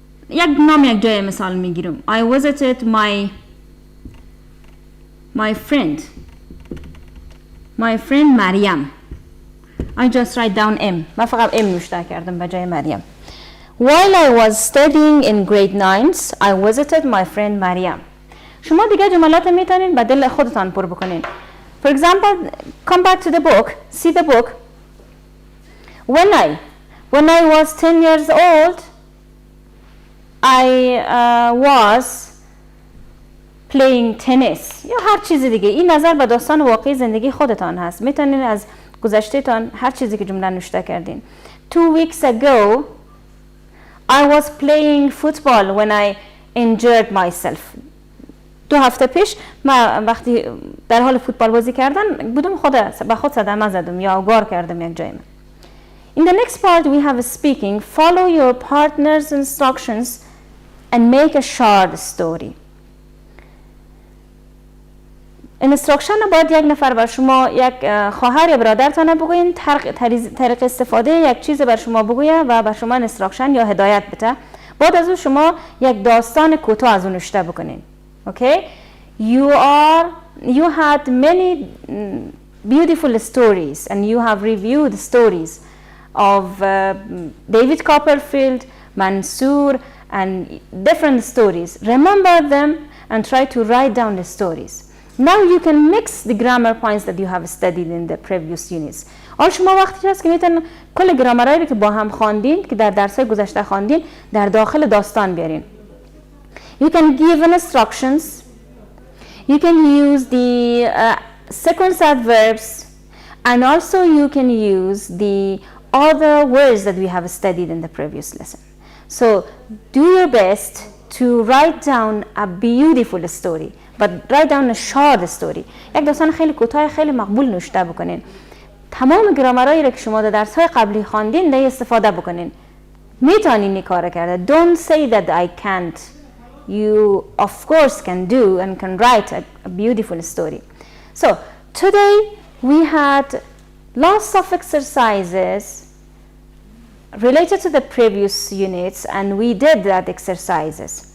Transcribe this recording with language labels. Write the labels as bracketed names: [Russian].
[Persian] یک نام یک جای مثال میگیرم. [English] I visited my friend [Persian] مریم. [English] I just write down M. [Persian] من فقط M نوشته کردم به جای مریم. [English] While I was studying in grade 9, I visited my friend مریم. [Persian] شما دیگه جملات میتونین به دل خودتان پر بکنین. [English] For example, come back to the book, see the book. When I was 10 years old, I was playing tennis. [Persian] یا هر چیز دیگه. این نظر به داستان واقعی زندگی خودتان هست. میتونین از گذشته تان هر چیزی که جمله نوشته کردین. [English] 2 weeks ago, I was playing football when I injured myself. [Persian] 2 هفته پیش من وقتی در حال فوتبال بازی کردن بودم به خود صدمه زدم یا گار کردم یک جای. [English] In the next part we have speaking. Follow your partner's instructions and make a short story. [Persian] instruction باید یک نفر بر شما یک خواهر یا برادرتان بگوین طریق استفاده یک چیز بر شما بگویه و بر شما instruction یا هدایت بده. بعد از اون شما یک داستان کوتاه از اون نوشته بکنین. [English] Okay? You had many beautiful stories and you have reviewed stories of David Copperfield, Mansour and different stories. Remember them and try to write down the stories. Now you can mix the grammar points that you have studied in the previous units. [Persian] شما وقتی هست که میتونن کل گرامرایی که با هم خواندین که در درس‌های گذشته خواندین در داخل داستان بیارین. [English] You can give instructions. You can use the sequence adverbs and also you can use the other words that we have studied in the previous lesson. So do your best to write down a beautiful story, but write down a short story. [Persian] یک داستان خیلی کوتاه خیلی مقبول نوشته بکنین. تمام گرامرایی را که شما در درس‌های قبلی خواندین ده استفاده بکنین. میتونین این کارو کرده. [English] Don't say that I can't. You of course can do and can write a beautiful story. So today we had lots of exercises related to the previous units and we did that exercises.